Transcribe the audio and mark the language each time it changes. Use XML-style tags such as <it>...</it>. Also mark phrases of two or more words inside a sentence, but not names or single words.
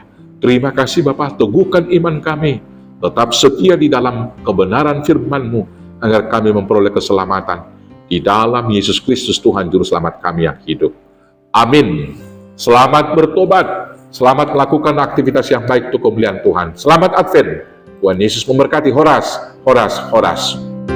<id>Terima kasih Bapa, teguhkan iman kami, tetap setia di dalam kebenaran firman-Mu, agar kami memperoleh keselamatan di dalam Yesus Kristus Tuhan Juru Selamat kami yang hidup. Amin. Selamat bertobat, selamat melakukan aktivitas yang baik untuk kemuliaan Tuhan. Selamat Advent. Tuhan Yesus memberkati.</id> <bts>Horas, horas, horas.</bts>